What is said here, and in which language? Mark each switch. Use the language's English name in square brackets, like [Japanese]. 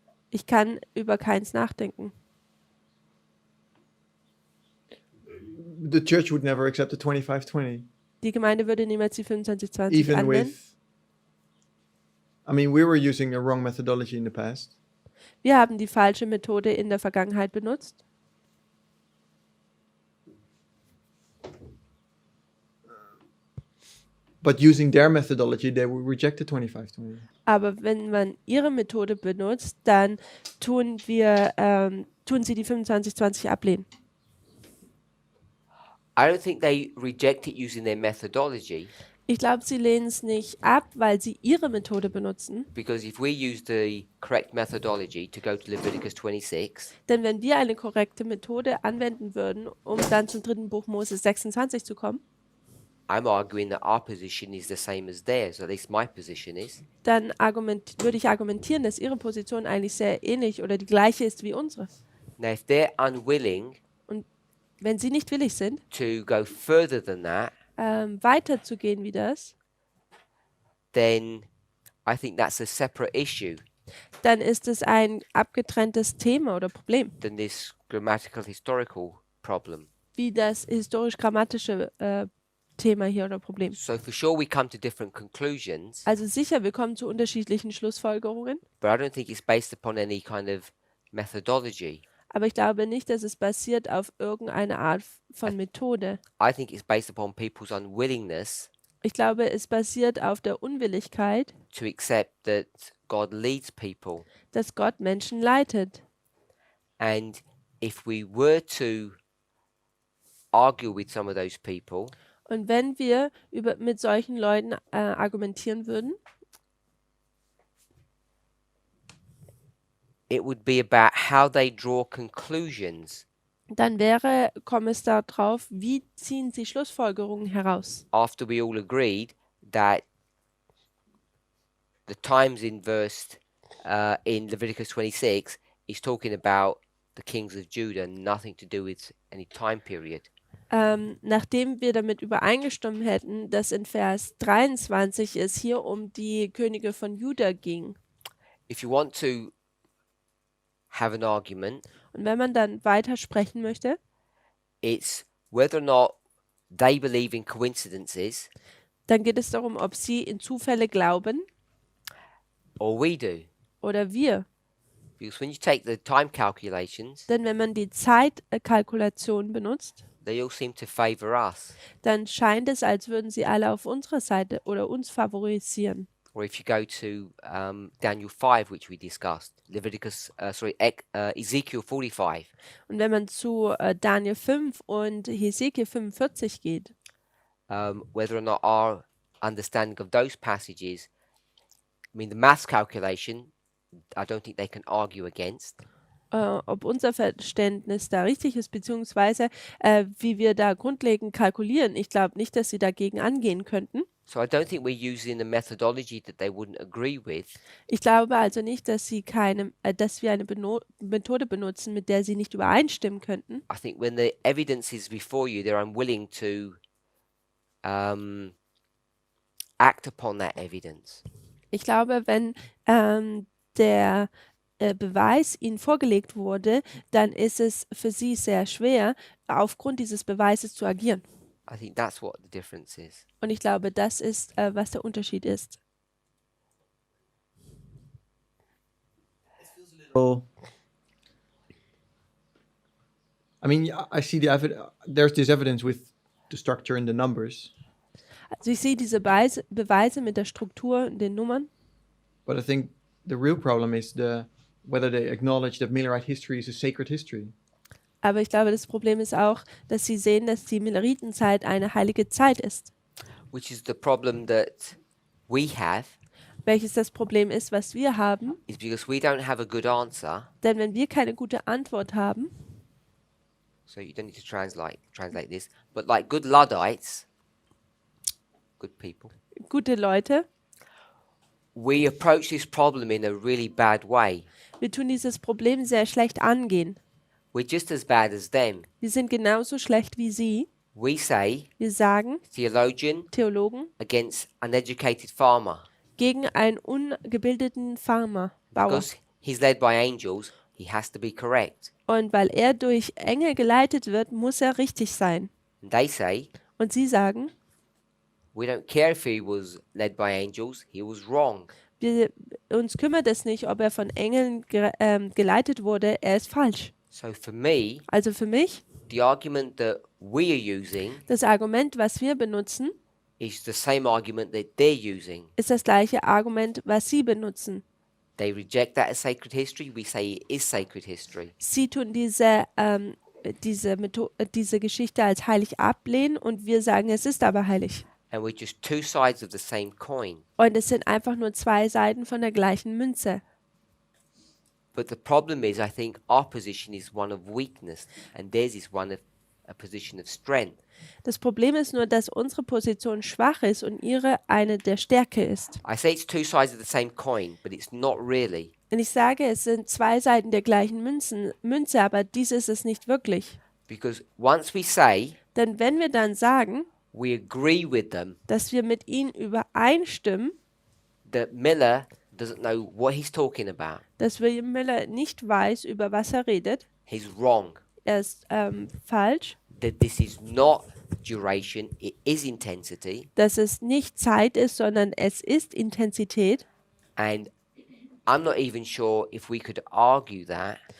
[German] Ich kann über keins nachdenken. [English] The church would never accept the 25-20, [German] Die Gemeinde würde niemals die 25-20 [English] even [German] anwenden. [English] with. I mean, we were using a wrong methodology in the past, [German] Wir haben die falsche Methode in der Vergangenheit benutzt. [English] but using their methodology, they would reject the 25-20. [German] Aber wenn man ihre Methode benutzt, dann tun sie die 25-20 ablehnen. [English] I don't think they reject it using their methodology, [German] Ich glaube, sie lehnen es nicht ab, weil sie ihre Methode benutzen. [English] because if we use the correct methodology to go to Leviticus 26, [German] Denn wenn wir eine korrekte Methode anwenden würden, um dann zum 3. Buch Mose 26 zu kommen, [English] I'm arguing that our position is the same as theirs, or at least my position is. [German] dann würde ich argumentieren, dass ihre Position eigentlich sehr ähnlich oder die gleiche ist wie unsere. [English] Now, if they're unwilling [German] Wenn sie nicht willig sind, [English] to go further than that, [German] weiterzugehen wie das, [English] then I think that's a separate issue [German] dann ist es ein abgetrenntes Thema oder Problem, [English] than this grammatical historical problem. [German] wie das historisch-grammatische Thema hier oder Problem. [English] So for sure we come to different conclusions, [German] Also sicher, wir kommen zu unterschiedlichen Schlussfolgerungen, [English] but I don't think it's based upon any kind of methodology. [German] aber ich glaube nicht, dass es basiert auf irgendeine Art von Methode. [English] I think it's based upon people's unwillingness [German] Ich glaube, es basiert auf der Unwilligkeit, [English] to accept that God leads people. [German] dass Gott Menschen leitet. [English] And if we were to argue with some of those people, [German] Und wenn wir mit solchen Leuten argumentieren würden, [English] it would be about how they draw conclusions [German] dann komme es darauf, wie ziehen sie Schlussfolgerungen heraus. [English] after we all agreed that the times in verse in Leviticus 26 is talking about the kings of Judah, nothing to do with any time period. [German] Nachdem wir damit übereingestimmt hätten, dass in Vers 23 es hier um die Könige von Juda ging. [English] If you want to have an argument, [German] Und wenn man dann weiter sprechen möchte, [English] it's whether or not they believe in coincidences [German] dann geht es darum, ob sie in Zufälle glauben [English] or we do. [German] oder wir. [English] Because when you take the time calculations, [German] Denn wenn man die Zeitkalkulation benutzt, [English] they all seem to favor us. [German] dann scheint es, als würden sie alle auf unserer Seite oder uns favorisieren. [English] Or if you go to Daniel 5, which we discussed, Ezekiel 45, [German] Und wenn man zu Daniel 5 und Hesekiel 45 geht, [English] whether or not our understanding of those passages, I mean, the maths calculation, I don't think they can argue against. [German] ob unser Verständnis da richtig ist, beziehungsweise wie wir da grundlegend kalkulieren. Ich glaube nicht, dass sie dagegen angehen könnten. [English] So I don't think we're using a methodology that they wouldn't agree with. [German] Ich glaube also nicht, dass dass wir eine Methode benutzen, mit der sie nicht übereinstimmen könnten. [English] I think when the evidence is before you, they're unwilling to act upon that evidence. [German] Ich glaube, wenn der Beweis ihnen vorgelegt wurde, dann ist es für sie sehr schwer, aufgrund dieses Beweises zu agieren. [English] I think that's what the difference is. [German] Und ich glaube, das ist, was der Unterschied ist. [English] Well, I mean, I see there's this evidence with the structure and the numbers, [German] Also ich sehe diese Beweise mit der Struktur und den Nummern, [English] but I think the real problem is whether they acknowledge that Millerite history is a sacred history. [German] aber ich glaube, das Problem ist auch, dass sie sehen, dass die Milleritenszeit eine heilige Zeit ist. [English] Which is the problem that we have, [German] Welches das Problem ist, was wir haben. [English] is because we don't have a good answer. [German] Denn wenn wir keine gute Antwort haben, [English] So you don't need to translate this, but like good Luddites, good people, [German] gute Leute, [English] we approach this problem in a really bad way. [German] wir tun dieses Problem sehr schlecht angehen. [English] We're just as bad as them. [German] Wir sind genauso schlecht wie sie. [English] We say [German] Wir sagen, [English] theologian [German] Theologen, [English] against uneducated farmer. [German] gegen einen ungebildeten Farmer, Bauer. [English] Because he's led by angels, he has to be correct. [German] Und weil er durch Engel geleitet wird, muss er richtig sein. [English] And they say, [German] Und sie sagen, [English] we don't care if he was led by angels, he was wrong. [German] uns kümmert es nicht, ob er von Engeln geleitet wurde, er ist falsch. [English] So for me, [German] Also für mich, [English] the argument that we are using [German] das Argument, was wir benutzen, [English] is the same argument that they're using. [German] ist das gleiche Argument, was sie benutzen. [English] They reject that as sacred history, we say it is sacred history. [German] Sie tun diese Geschichte als heilig ablehnen und wir sagen, es ist aber heilig. [English] And we're just two sides of the same coin. [German] Und es sind einfach nur zwei Seiten von der gleichen Münze. [English] But the problem is, I think our position is one of weakness, and theirs is one of a position of strength. [German] Das Problem ist nur, dass unsere Position schwach ist und ihre eine der Stärke ist. [English] I say it's two sides of the same coin, but it's not really. [German] Und ich sage, es sind zwei Seiten der gleichen Münze, aber dies ist es nicht wirklich. [English] Because once we say [German] Denn wenn wir dann sagen, [English] we agree with them, [German] dass wir mit ihnen übereinstimmen, [English] that Miller doesn't know what he's talking about, [German] dass William Miller nicht weiß, über was er redet, [English] he's wrong. [German] er ist falsch, [English] That this is not duration, it is intensity. [German] dass es nicht Zeit ist, sondern es ist Intensität. [English] And I'm not even sure if we could argue that,